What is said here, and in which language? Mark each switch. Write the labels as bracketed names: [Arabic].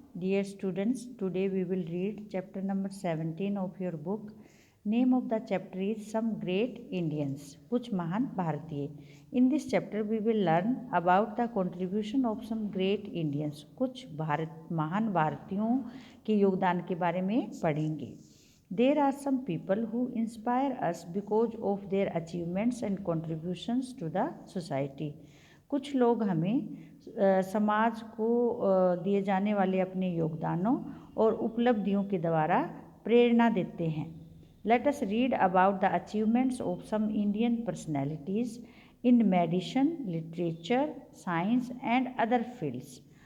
[English] Dear students, today we will read chapter number 17 of your book. Name of the chapter is Some Great Indians, [Hindi] कुछ महान भारतीय. [English] In this chapter we will learn about the contribution of some great Indians. [Hindi] कुछ महान भारतीयों के योगदान के बारे में पढ़ेंगे. [English] There are some people who inspire us because of their achievements and contributions to the society. [Hindi] कुछ लोग हमें समाज को दिए जाने वाले अपने योगदानों और उपलब्धियों के द्वारा प्रेरणा देते हैं. [English] Let us read about the achievements of some Indian personalities in medicine, literature, science and other fields.